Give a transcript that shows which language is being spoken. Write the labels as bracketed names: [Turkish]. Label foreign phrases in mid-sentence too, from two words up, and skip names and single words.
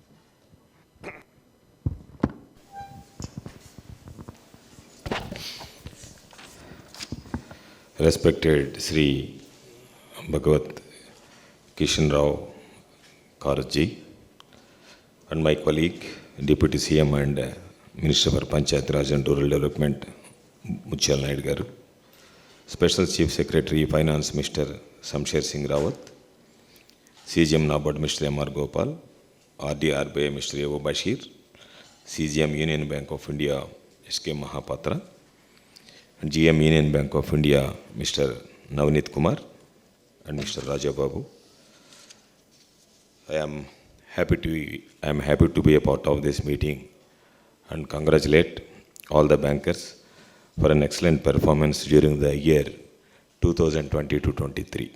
[English] Respected Sri Bhagwat Kishan Rao Karji and my colleague, Deputy CM and Minister for Panchayat Raj and Rural Development, Muchal Naidu Garu, Special Chief Secretary Finance, Mr. Samsher Singh Rawat, CGM NABARD, Mr. M.R. Gopal, RDRBI, Mr. Evo Bashir, CGM Union Bank of India, S.K. Mahapatra, and GM Union Bank of India, Mr. Navneet Kumar, and Mr. Raja Babu. I am happy to be a part of this meeting and congratulate all the bankers for an excellent performance during the year 2020-23.